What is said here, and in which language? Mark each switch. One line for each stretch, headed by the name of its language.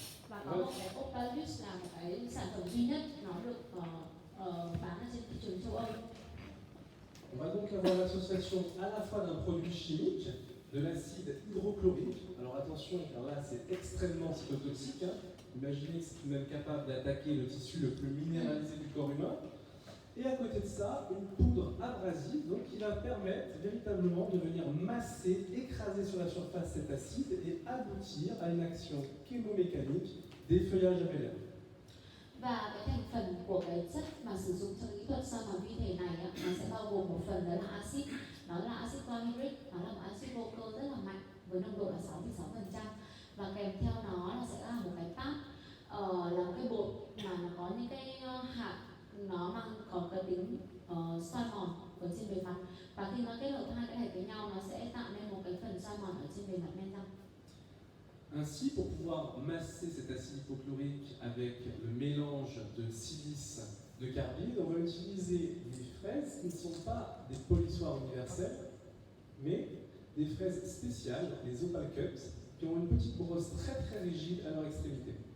Vietnamese: Và có một cái Opalus là một cái sản phẩm duy nhất nó được bán ở trên thị trường châu Âu.
French: On va donc avoir l'association à la fois d'un produit chimique, de l'acide hydrochlorique. Alors attention, car là c'est extrêmement cytotoxique. Imaginez que c'est même capable d'attaquer le tissu le plus minéralisé du corps humain. Et à côté de ça, une poudre abrasive donc, qui va permettre véritablement de venir masser, écraser sur la surface cet acide et aboutir à une action chémomécanique d'effeuillage amélioré.
Vietnamese: Và cái thành phần của cái chất mà sử dụng trong kỹ thuật soi mòn vi thể này nó sẽ bao gồm một phần đó là axit, đó là axit chlorhydric, nó là một axit vô cơ rất là mạnh với nồng độ là 6,6%, và kèm theo nó là sẽ là một cái pap, là một cái bột mà nó có những cái hạt nó có cái tính soi mòn ở trên bề mặt, và khi nó kết hợp hai cái này với nhau nó sẽ tạo nên một cái phần soi mòn ở trên bề mặt men răng.
French: Ainsi, pour pouvoir masser cet acide hypochlorique avec le mélange de silice de carbide, on va utiliser des fraises qui ne sont pas des polissoirs universels, mais des fraises spéciales, les Opal Cups, qui ont une petite brosse très très rigide à leur extrémité.